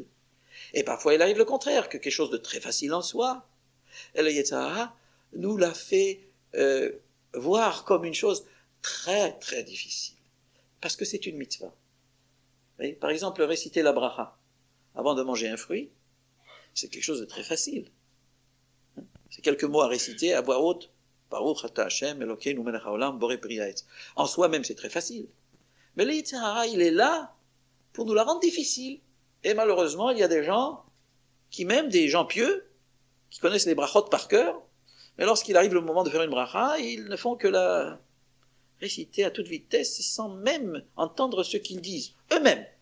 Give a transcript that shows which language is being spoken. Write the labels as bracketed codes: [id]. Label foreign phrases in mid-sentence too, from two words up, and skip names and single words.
[fr] Et parfois, il arrive le contraire, que quelque chose de très facile en soi, et le [he] יצר הרע [fr] nous l'a fait voir comme une chose très, très difficile. Parce que c'est une mitzvah. Voyez, par exemple, réciter la bracha avant de manger un fruit, c'est quelque chose de très facile. C'est quelques mots à réciter à voix haute [he] ברוך אתה השם אלוקינו מלך העולם בורא פרי העץ. [fr] En soi-même, c'est très facile. Mais le [he] יצר הרע, [fr] il est là pour nous la rendre difficile. Et malheureusement, il y a des gens qui, même des gens pieux, qui connaissent les brachot par cœur, mais lorsqu'il arrive le moment de faire une bracha, ils ne font que la réciter à toute vitesse sans même entendre ce qu'ils disent eux-mêmes.